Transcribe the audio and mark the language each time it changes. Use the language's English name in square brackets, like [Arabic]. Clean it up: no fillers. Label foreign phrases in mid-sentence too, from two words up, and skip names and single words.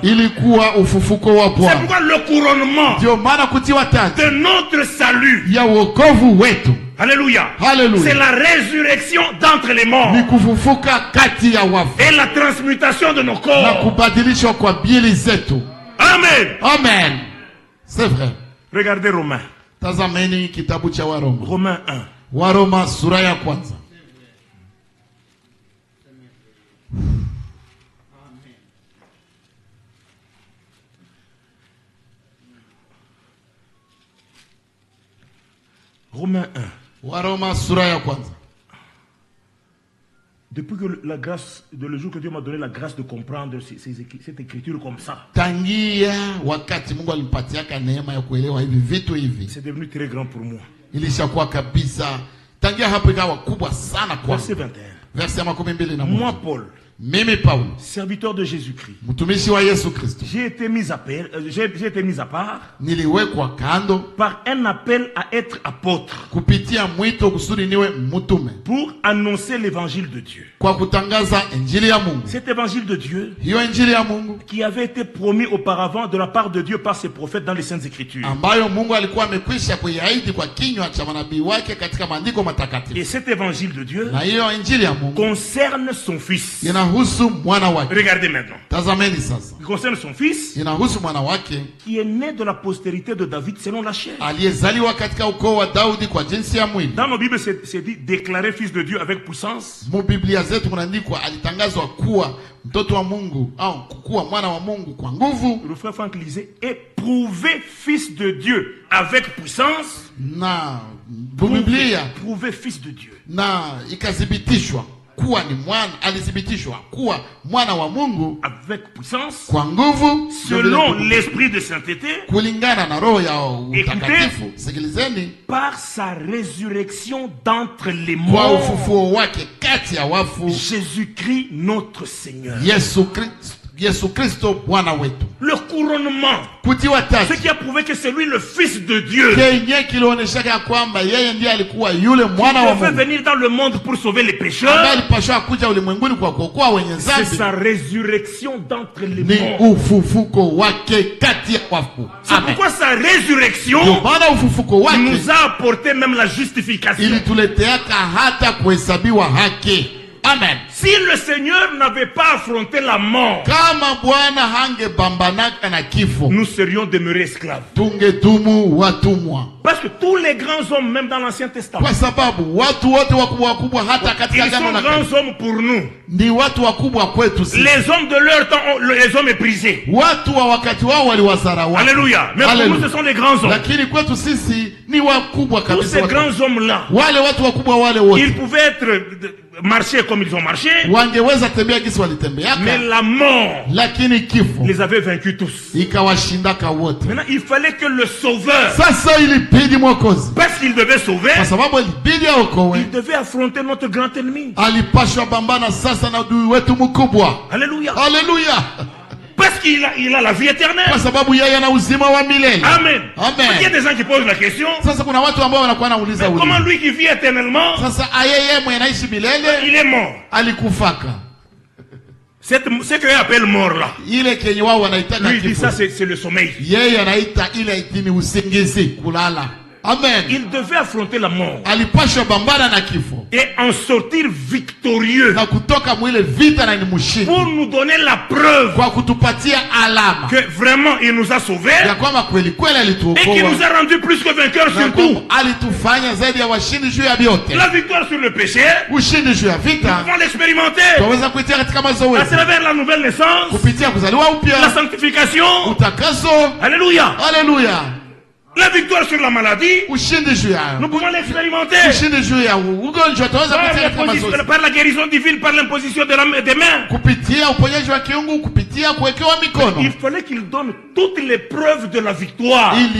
[French] C'est pourquoi le couronnement de notre salut, alléluia, c'est la résurrection d'entre les morts et la transmutation de nos corps. Amen. Amen. C'est vrai. Regardez Romains. Romains 1. [Swahili] Waroma sura ya kwanza. [French] Romains 1. [Swahili] Waroma sura ya kwanza. [French] Depuis que le jour que Dieu m'a donné la grâce de comprendre cette écriture comme ça, [Swahili] tangia wakati Mungu alipatiaka neema ya kuelewa hivi vitu hivi, [French] c'est devenu très grand pour moi. [Swahili] Ilishakuwa kabisa tangia hapo ikawa kubwa sana kwa. [French] Verset 21. Verset 21. Moi Paul, [Swahili] mimi Paulo, [French] serviteur de Jésus-Christ, [Swahili] mtumishi wa Yesu Kristo, [French] j'ai été mis à part, [Swahili] niliwekwa kando [French] par un appel à être apôtre, [Swahili] kupitia mwito kusudi niwe mtume, [French] pour annoncer l'évangile de Dieu. [Swahili] Kwa kutangaza injili ya Mungu. [French] Cet évangile de Dieu, [Swahili] hiyo injili ya Mungu, [French] qui avait été promis auparavant de la part de Dieu par ses prophètes dans les saintes écritures, [Swahili] ambayo Mungu alikuwa amekwisha kuiahidi kwa kinywa cha manabii wake katika maandiko matakatifu. [French] Et cet évangile de Dieu, [Swahili] na hiyo injili ya Mungu, [French] concerne son fils. Regardez maintenant. Il concerne son fils, qui est né de la postérité de David selon la chair. Dans nos Bibles, c'est dit déclaré fils de Dieu avec puissance. Le frère Franck lisait éprouvé fils de Dieu avec puissance. Prouvé fils de Dieu. [Swahili] Kuwa ni mwana, alithibitishwa kuwa mwana wa Mungu [French] avec puissance, [Swahili] kwa nguvu, [French] selon l'esprit de sainteté, [Swahili] kulingana na roho ya utakatifu. Sikilizeni, [French] par sa résurrection d'entre les [Swahili] kwa [French] morts, [Swahili] ufufuo wake kati ya wafu, [French] Jésus-Christ notre Seigneur. [Swahili] Yesu Kristo Yesu Kristo Bwana wetu. [French] Le couronnement. [Swahili] Kutiwa taji. [French] Ce qui a prouvé que c'est lui le fils de Dieu. [Swahili] Kenye kilioneshaka kwamba yeye ndiye alikuwa yule mwana wa Mungu. [French] Il devait venir dans le monde pour sauver les pécheurs. [Swahili] Alipaswa kuja ulimwenguni kwa kuokoa wenye dhambi. [French] C'est sa résurrection d'entre les morts. [Swahili] Ni ufufuko wake kati ya wafu. [French] C'est pourquoi sa résurrection nous a apporté même la justification. [Swahili] Ilituleteaka hata kuhesabiwa haki. Amen. [French] Si le Seigneur n'avait pas affronté la mort, [Swahili] kama Bwana hangebambanaka na kifo, [French] nous serions demeurés esclaves. [Swahili] Tungedumu watumwa. [French] Parce que tous les grands hommes, même dans l'Ancien Testament, [Swahili] kwa sababu watu wote wakubwa hata katika Agano la Kale, [French] ils sont grands hommes pour nous. [Swahili] Ni watu wakubwa kwetu sisi. [French] Les hommes de leur temps les hommes méprisés. [Swahili] Watu wa wakati wao waliwazarau. [French] Alléluia. Mais pour nous ce sont les grands hommes. [Swahili] Lakini kwetu sisi ni wakubwa kabisa. [French] Tous ces grands hommes là, [Swahili] wale watu wakubwa wale wote, [French] ils pouvaient être marcher comme ils ont marché. [Swahili] Wangeweza tembea gisi walitembeaka. [French] Mais la mort, [Swahili] lakini kifo, [French] les avait vaincus tous. [Swahili] Ikawashindaka wote. [French] Maintenant il fallait que le sauveur, [Swahili] sasa ilibidi mwokozi, [French] parce qu'il devait sauver, [Swahili] kwa sababu ilibidi aokoe, [French] il devait affronter notre grand ennemi. [Swahili] Alipashwa bambana sasa na adui wetu mkubwa. [French] Alléluia. [Swahili] Alléluia. [French] Parce qu'il a la vie éternelle. [Swahili] Kwa sababu yeye ana uzima wa milele. [French] Amen. [Swahili] Amen. [French] Il y a des gens qui posent la question. [Swahili] Sasa kuna watu ambao wanakuwa nauliza uliza. [French] Comment lui qui vit éternellement? [Swahili] Sasa yeye mwenye anaishi milele, [French] il est mort. [Swahili] Alikufaka. [French] Ce que appelle mort là. [Swahili] Ile kenye wao wanaitaka kifo. [French] Lui dit ça c'est le sommeil. [Swahili] Yeye anaita ile itini usingizi, kulala. Amen. [French] Il devait affronter la mort. [Swahili] Alipasha bambana na kifo. [French] Et en sortir victorieux. [Swahili] Na kutoka mwile vita na ni mshindi. [French] Pour nous donner la preuve. [Swahili] Kwa kutupatia alama. [French] Que vraiment il nous a sauvés. [Swahili] Ya kwamba kweli kweli alituokoa. [French] Et qui nous a rendu plus que vainqueurs sur tout. [Swahili] Alitufanya zaidi ya washindi juu ya vyote. [French] La victoire sur le péché. [Swahili] Ushindi juu ya vita. [French] Nous pouvons l'expérimenter. [Swahili] Tunaweza kuitia katika mazoezi. [French] À travers la nouvelle naissance. [Swahili] Kupitia kuzaliwa upya. [French] La sanctification. [Swahili] Utakaso. [French] Alléluia. [Swahili] Alléluia. [French] La victoire sur la maladie, nous pouvons l'expérimenter. Par la guérison divine, par l'imposition des mains. Il fallait qu'il donne toutes les preuves de la victoire.